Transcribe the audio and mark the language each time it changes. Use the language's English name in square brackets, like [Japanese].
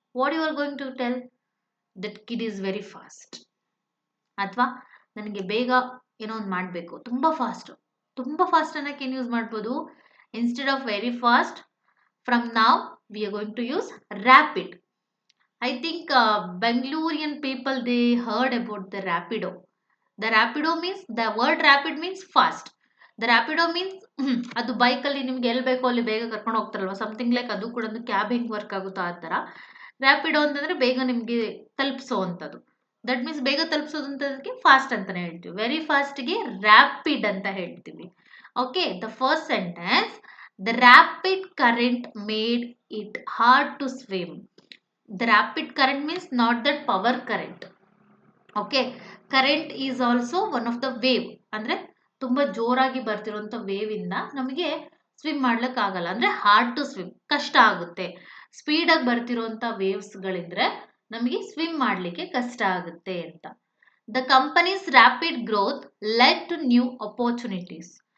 [English] What you are going to tell, that kid is very fast. [Kannada] ಅಥವಾ ನನಗೆ ಬೇಗ ಏನೋ ಒಂದು ಮಾಡಬೇಕು, ತುಂಬ ಫಾಸ್ಟ್ ಅನ್ನೋಕ್ಕೆ ಏನು ಯೂಸ್ ಮಾಡ್ಬೋದು, [English] Instead of very fast, from now we are going to use rapid. I think Bangalorean people they heard about the Rapido. The Rapido means the word rapid means fast. The Rapido means [Kannada] ಅದು ಬೈಕಲ್ಲಿ ನಿಮ್ಗೆ ಎಲ್ಲಿ ಬೇಕೋ ಅಲ್ಲಿ ಬೇಗ ಕರ್ಕೊಂಡು ಹೋಗ್ತಾರಲ್ವ, [English] something like [Kannada] ಅದು ಕೂಡ ಒಂದು ಕ್ಯಾಬ್ ಹೆಂಗ್ ವರ್ಕ್ ಆಗುತ್ತೋ ಆ ಥರ. ರ್ಯಾಪಿಡೋ ಅಂತಂದ್ರೆ ಬೇಗ ನಿಮಗೆ ತಲುಪಿಸೋ ಅಂಥದ್ದು. [English] that means [Kannada] ಬೇಗ ತಲುಪಿಸೋದು ಅಂತದಕ್ಕೆ ಫಾಸ್ಟ್ ಅಂತಾನೆ ಹೇಳ್ತೀವಿ. [English] very ಫಾಸ್ಟ್ಗೆ rapid [Kannada] ಅಂತ ಹೇಳ್ತೀವಿ. [English] Okay, the first sentence, the rapid current made it hard to swim. The rapid current means not that power current. Okay, current is also one of the wave. [Kannada] ಅಂದ್ರೆ ತುಂಬಾ ಜೋರಾಗಿ ಬರ್ತಿರುವಂತ wave ಇಂದ ನಮಗೆ swim ಮಾಡ್ಲಿಕ್ಕೆ ಆಗಲ್ಲ, ಅಂದ್ರೆ ಹಾರ್ಡ್ ಟು ಸ್ವಿಮ್, ಕಷ್ಟ ಆಗುತ್ತೆ. ಸ್ಪೀಡ್ ಆಗಿ ಬರ್ತಿರುವಂತ ವೇವ್ಸ್ ಗಳಿದ್ರೆ ನಮಗೆ ಸ್ವಿಮ್ ಮಾಡ್ಲಿಕ್ಕೆ ಕಷ್ಟ ಆಗುತ್ತೆ ಅಂತ. [English] The companies rapid growth led to new opportunities.